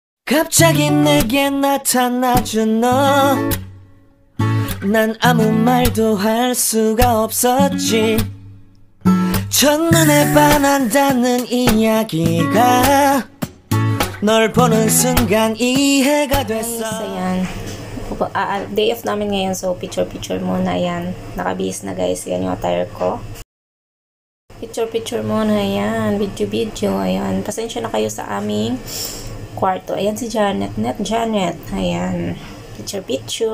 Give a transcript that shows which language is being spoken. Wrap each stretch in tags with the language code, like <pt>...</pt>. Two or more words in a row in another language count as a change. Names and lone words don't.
<ko>갑자기 내게 나타나준 너, 난 아무 말도 할 수가 없었지. 첫눈에 반한다는 이야기가 널 보는 순간 이해가 됐어.</ko> <tl>Ayan.</tl> <en>Day off</en> <tl>namin ngayon, so picture muna. Ayan, nakabihis na guys. Ayan yung attire ko. Picture muna. Ayan, video. Ayan, pasensya na kayo sa aming kwarto. Ayan si Janet. Janet. Ayan, picture.</tl>